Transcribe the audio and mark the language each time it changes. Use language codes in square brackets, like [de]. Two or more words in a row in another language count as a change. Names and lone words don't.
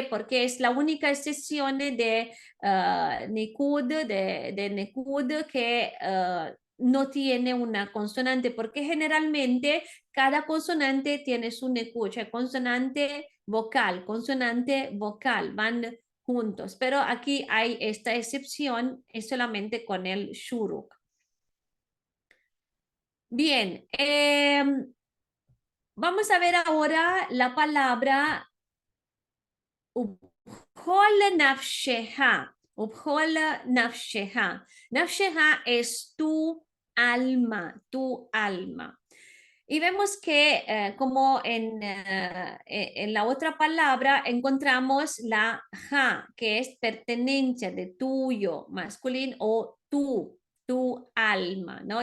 [es] Porque es la única excepción de Nikud, de Nikud que no tiene una consonante, porque generalmente cada consonante tiene su Nikud, consonante vocal, van juntos, pero aquí hay esta excepción, es solamente con el shuruk. Bien, vamos a ver ahora la palabra [he] ובכל נפשך. ובכל נפשך. [es] Nafsheha es tu alma, tu alma. Y vemos que como en la otra palabra encontramos la ja, que es pertenencia de tuyo, masculino, o tu alma, ¿no?